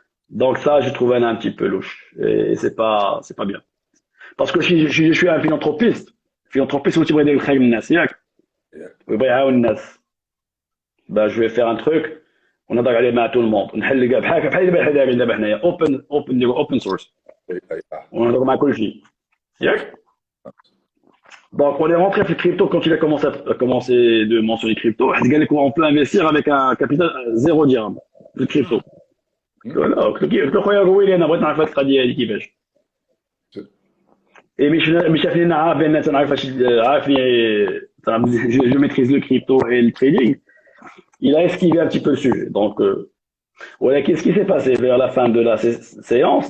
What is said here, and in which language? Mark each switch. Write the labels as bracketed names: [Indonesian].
[French] Donc ça je trouve un petit peu louche et c'est pas bien. Parce que si je suis un philanthropiste où tu veux [Arabic] يدير الخير للناس ياك ويبغي يعاون الناس. [French] Bah je vais faire un truc [Arabic] ونهضر عليه مع [French] tout le monde [Arabic] نحل كاع بحال اللي بحال دابا دابا حنايا open source ونهضر مع كل شيء ياك. [French] Donc on est rentré في crypto quand il a commencé de mentionner crypto [Arabic] واحد قال لك [French] on peut investir avec un capital 0 dirham [Arabic] في الكريبتو. voilà قلت له خويا رويلي انا بغيت نعرف هاد القضيه هذه كيفاش. [French] Et [Arabic] مش شافني انا عارف بان تنعرف عارفني [French] je maîtrise le crypto et le trading. Il a esquivé un petit peu le sujet. Donc, voilà, qu'est-ce qui s'est passé vers la fin de la séance?